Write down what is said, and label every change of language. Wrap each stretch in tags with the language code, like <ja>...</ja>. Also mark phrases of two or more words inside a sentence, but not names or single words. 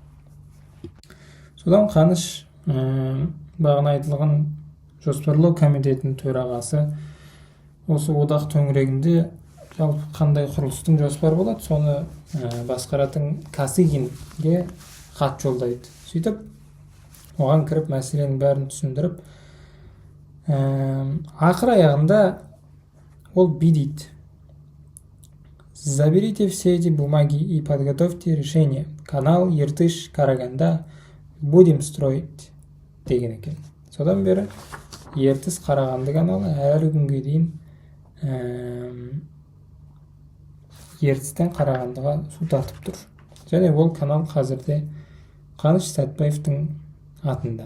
<kk>Содан Қаныш бағана айтылған жоспарлау комитетінің төрағасы осы одақ төңірегінде жалпы қандай құрылыстың жоспары болады, соны басқаратын Касыгинге хат жолдайды. Сөйтіп, оған кіріп мәселенің бәрін түсіндіріп, ақыр аяғында ол дейді:</kk> <ru>заберите все эти бумаги и подготовьте решение. Канал Ертыш-Караганда будем строить</ru> <kk>деген екен. Содан бері Ертіс-Қарағанды каналы әлі күнге дейін Ертістен Қарағандыға су тартып тұр. Және ол канал қазірде Қаныш Сәтбаевтың атында.</kk>